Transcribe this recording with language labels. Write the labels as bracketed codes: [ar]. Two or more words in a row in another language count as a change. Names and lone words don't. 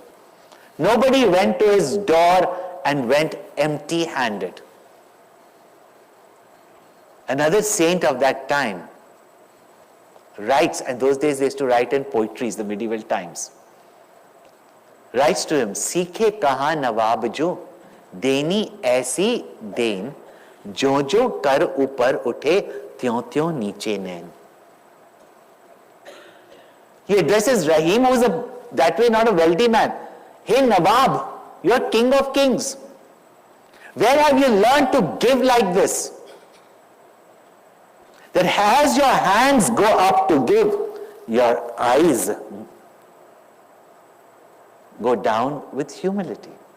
[en] Nobody went to his door and went empty-handed. Another saint of that time writes, and those days they used to write in poetries, the medieval times, writes to him, [hi] "सीखे कहा नवाब जो, देनी ऐसी देन, ज्यों ज्यों कर ऊपर उठे, त्यों त्यों नीचे नैन." [en] He addresses Rahim, who is that way not a wealthy man. "Hey Nawab, you are king of kings. Where have you learned to give like this? That as your hands go up to give, your eyes go down with humility."